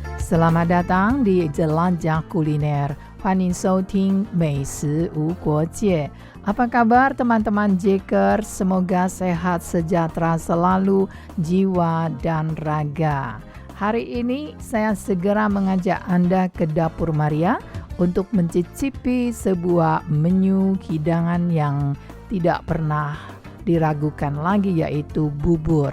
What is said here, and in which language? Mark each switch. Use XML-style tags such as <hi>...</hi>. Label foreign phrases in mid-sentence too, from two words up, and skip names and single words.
<id>Selamat datang di Jelajah Kuliner.</id> <zh>欢迎收听美食无国界.</zh> <id>Apa kabar teman-teman Jacker? Semoga sehat sejahtera selalu jiwa dan raga. Hari ini saya segera mengajak Anda ke Dapur Maria untuk mencicipi sebuah menu hidangan yang tidak pernah diragukan lagi, yaitu bubur.</id>